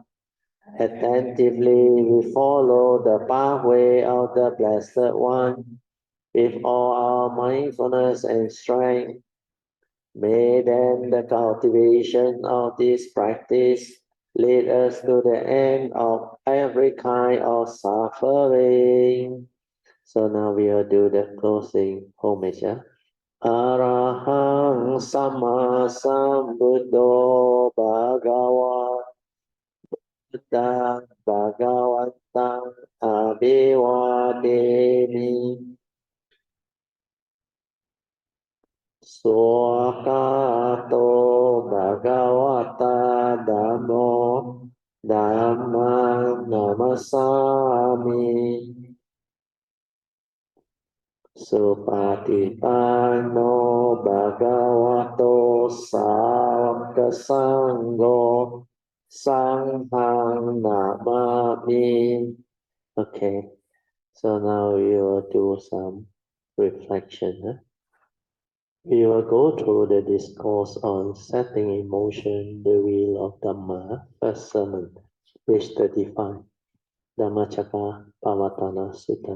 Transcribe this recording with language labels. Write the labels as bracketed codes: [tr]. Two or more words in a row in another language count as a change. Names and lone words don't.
[en] Attentively we follow the pathway of the Blessed One with all our mindfulness and strength. May then the cultivation of this practice lead us to the end of every kind of suffering. So now we will do the closing homage. [pi] Arahang Sama Sambuddho Bhagava Buddha Bhagavantang Abhivademi Swakato Bhagavata Dhammo Dhammang Namasami Supatipanno Bhagavato Sāvaka Sangho Sanghang Namami. [en] Okay, so now we will do some reflection. We will go through the discourse on setting in motion the wheel of Dhamma, first sermon, page 35, DHAMMACAKKAPPAVATTANA Sutta.